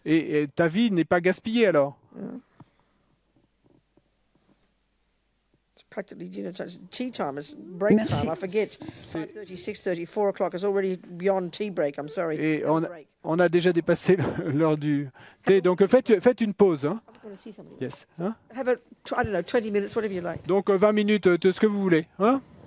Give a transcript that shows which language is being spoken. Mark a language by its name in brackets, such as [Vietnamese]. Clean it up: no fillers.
[French] Et ta vie n'est pas gaspillée alors. [English] It's practically tea time. It's break time. I forget. 5:30, 6:30, 4 o'clock. It's already beyond tea break. I'm sorry. [French] Et on a déjà dépassé l'heure du thé. Donc faites une pause. Hein? Yes. Hein? [English] Have I don't know, 20 minutes, whatever you like. [French] Donc 20 minutes, ce que vous voulez. Hein?